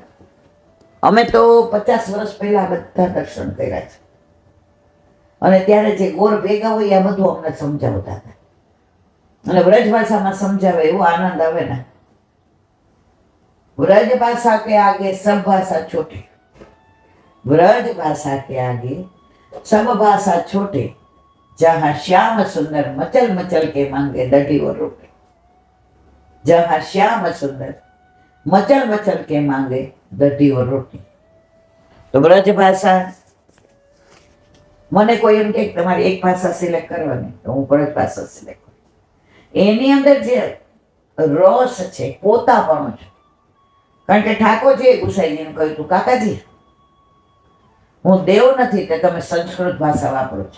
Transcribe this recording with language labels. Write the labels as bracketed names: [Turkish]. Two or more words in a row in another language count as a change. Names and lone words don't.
[Gujarati] અમે તો 50 વર્ષ પહેલા બધા દર્શન કર્યા છે, અને ત્યારે જે ગોર ભેગા હોય આ બધું અમને સમજાવતા હતા, અને વ્રજ ભાષામાં સમજાવે એવો આનંદ આવે ને. [Hindi] व्रज भाषा के आगे सब भाषा छोटी, વ્રજ ભાષા के आगे सब भाषा छोटे, जहाँ श्याम सुंदर मचल मचल के मांगे दढ़ी और रोटी, जहाँ श्याम सुंदर मचल मचल के मांगे दढ़ी और रोटी. [Gujarati] તો વ્રજ ભાષા, મને કોઈ એમ કે તમારે એક ભાષા સિલેક્ટ કરવાની, તો હું વ્રજ ભાષા સિલેક્ટ કરું. એની અંદર જે રસ છે, પોતાપણું છે. કારણ કે ઠાકોરજીએ ગુસાઈજીને કહ્યું હતું, કાકાજી હું દેવ નથી તે તમે સંસ્કૃત ભાષા વાપરો છો.